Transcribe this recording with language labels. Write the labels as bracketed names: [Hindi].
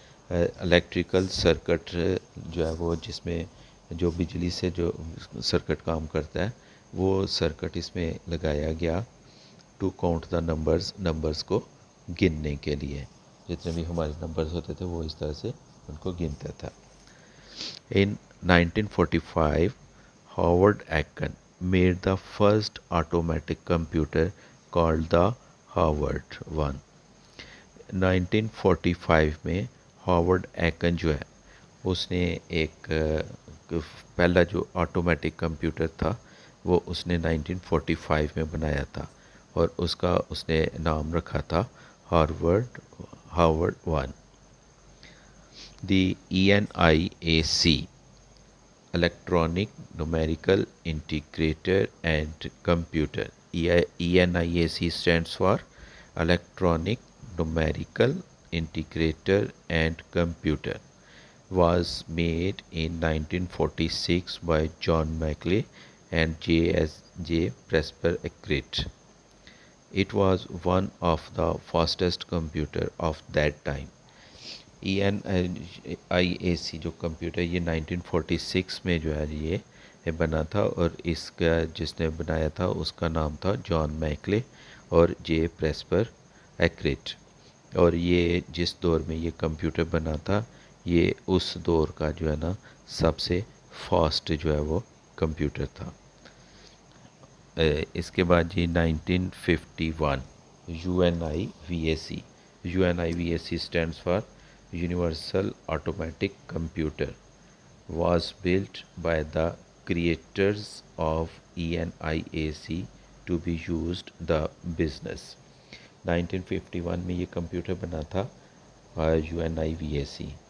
[Urdu] Electrical circuit جو ہے وہ جس میں جو بجلی سے جو سرکٹ کام کرتا ہے وہ سرکٹ اس میں لگایا گیا [English] to count the numbers [Urdu] کو گننے کے لیے. جتنے بھی ہمارے نمبرز ہوتے تھے وہ اس طرح سے ان کو گنتا تھا. [English] In 1945, Howard Aiken made the first automatic computer called the Howard 1. [Urdu] 1945 میں ہاورڈ ایکن جو ہے اس نے ایک پہلا جو آٹومیٹک کمپیوٹر تھا وہ اس نے 1945 میں بنایا تھا اور اس نے نام رکھا تھا Howard 1. [English] The ENIAC Electronic Numerical Integrator and Computer. ENIAC stands for Electronic Numerical Integrator and Computer. Was made in 1946 by John Maclay and J. Presper Eckert. It was one of the fastest computer of that time. [Urdu] ENIAC جو computer یہ 1946 میں جو ہے یہ بنا تھا اور اس کا جس نے بنایا تھا اس کا نام تھا جان میکلے اور جے پریسپر ایکریٹ. اور یہ جس دور میں یہ کمپیوٹر بنا تھا یہ اس دور کا جو ہے نا سب سے فاسٹ جو ہے وہ کمپیوٹر تھا. اس کے بعد جی 1951 UNIVAC. [English] UNIVAC stands for Universal Automatic Computer. Was built by the creators of ENIAC to be used the business. [Urdu] 1951 میں یہ کمپیوٹر بنا تھا UNIVAC.